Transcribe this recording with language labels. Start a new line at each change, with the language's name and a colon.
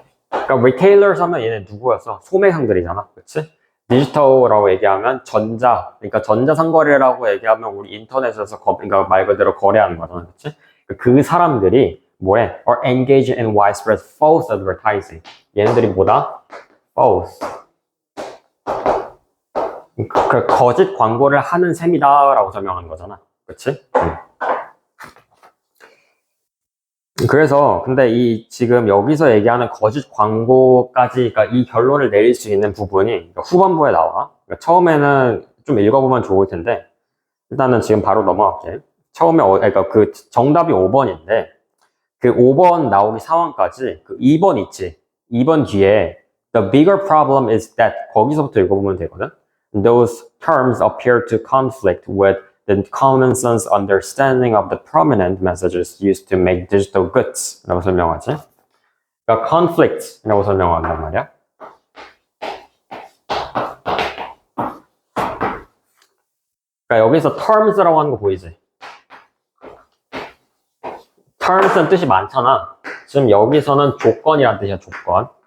Korean: 그러니까 retailers 하면 얘네 누구였어? 소매상들이잖아. 그치? 디지털이라고 얘기하면 그러니까 전자상거래라고 얘기하면 우리 인터넷에서 그러니까 말 그대로 거래하는 거잖아. 그치? 그 사람들이 뭐해?
English: are engaged in widespread false advertising.
Korean: 얘네들이 뭐다? false. 그 거짓 광고를 하는 셈이다 라고 설명하는 거잖아. 그치? 그래서 근데 지금 여기서 얘기하는 거짓 광고까지 그러니까 이 결론을 내릴 수 있는 부분이 그러니까 후반부에 나와. 그러니까 처음에는 좀 읽어보면 좋을 텐데 일단은 지금 바로 넘어갈게. 처음에 그러니까 그 정답이 5번인데 그 5번 나오기 상황까지 그 2번 있지. 2번 뒤에
English: the bigger problem is that
Korean: 거기서부터 읽어보면 되거든.
English: Those terms appear to conflict with the common sense understanding of the prominent messages used to make digital goods 라고
Korean: 설명하지. 그러니까 conflict 라고 설명한단 말이야. 그러니까 여기서 terms라고 하는 거 보이지? terms는 뜻이 많잖아. 지금 여기서는 조건이란 뜻이야, 조건.